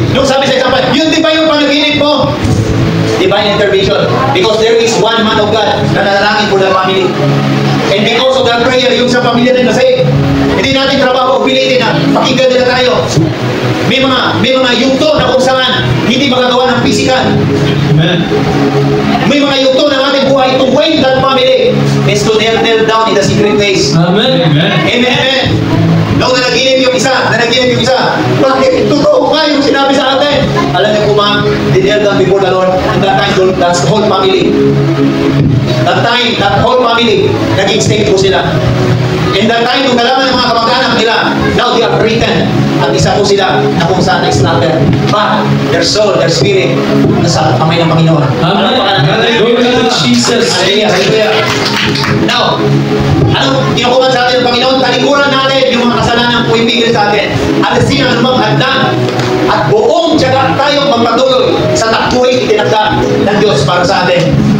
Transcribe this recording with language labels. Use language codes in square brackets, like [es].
[tl] Nung sabi sa isang yun di ba yung panaginip mo? [en] Divine intervention. Because there is one man of God [tl] na nanalangin [en] for the family. And because of that prayer, [tl] yung sa pamilya na nasave. Hindi natin trabaho, pilitin na pakinggan nila tayo. May mga yugto na kung saan hindi magagawa ng physical. [en] Amen. [tl] May mga yugto na ating buhay [en] to win that family is to kneel down in the secret place. Amen. Amen. [tl] Amen. Nung nanaginip yung isa, bakit totoo nga yung sinabi sa atin? Alam niyo po ma'am, [en] they kneel down before the Lord, and that time, that's the whole family. That whole family, [tl] naging stake po sila. [en] In that time, [tl] kung nalaman ng mga kamag-anak nila, [en] now they are written. [tl] At isa po sila na kung saan na-slaughter. [en] But their soul, their spirit, [tl] nasa kamay ng Panginoon. [en] Amen. Hallelujah. Jesus. Hallelujah. [tl] Now, anong kinukuman sa atin ng Panginoon? Talikuran natin yung mga kasalanan po ibigil sa atin. At sin ang anumang hadlang at buong tiyaga tayong magpatuloy sa takbuhay itinagda ng Diyos para sa atin.